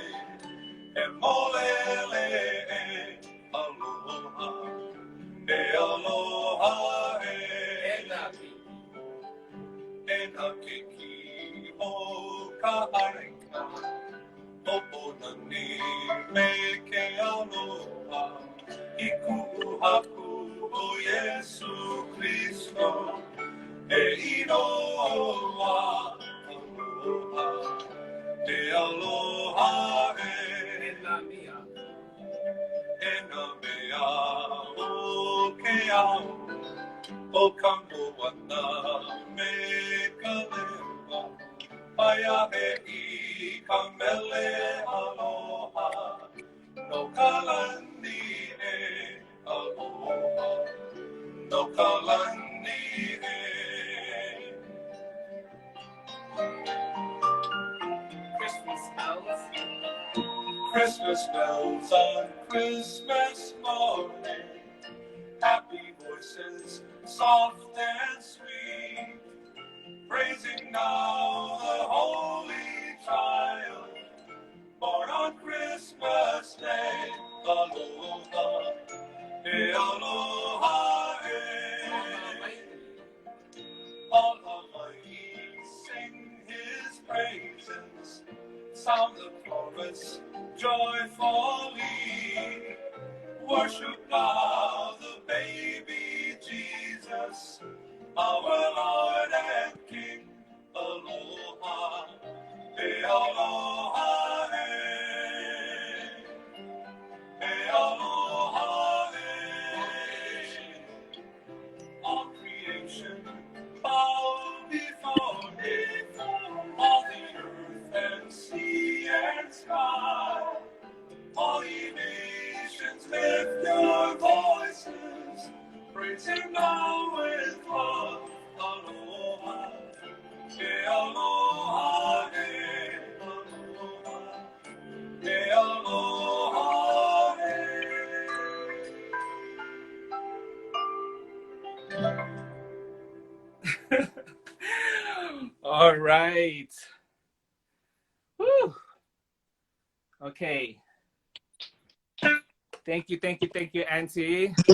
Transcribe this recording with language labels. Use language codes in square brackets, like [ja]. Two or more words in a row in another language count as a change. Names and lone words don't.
[haw] He molele e aloha. E aloha e. E na keiki o ka areka. O nani me ke aloha. I ku'uhaku o Yesu Kristo. E inoa aloha. E aloha e na mea. E na mea o ke ao. O ka moana me ka lewa. Aia e I ka mele aloha. No ka lani e aloha. No ka lani e. [en] Christmas bells. Christmas bells on Christmas morning. Happy voices, soft and sweet. Praising now the holy child. Born on Christmas Day. [haw] Aloha. E aloha e. [en] All Almighty sing his praises. Sound the chorus joyfully. Worship now the baby Jesus, our Lord and King. [haw] Aloha, e aloha e. E aloha e. [en] All creation bow before him. All the earth and sea and sky. All ye nations lift your voices. Praise him now with love. [haw] Aloha. E aloha e. Aloha. E aloha e. [en] All right. Woo. Okay. Thank you, Auntie.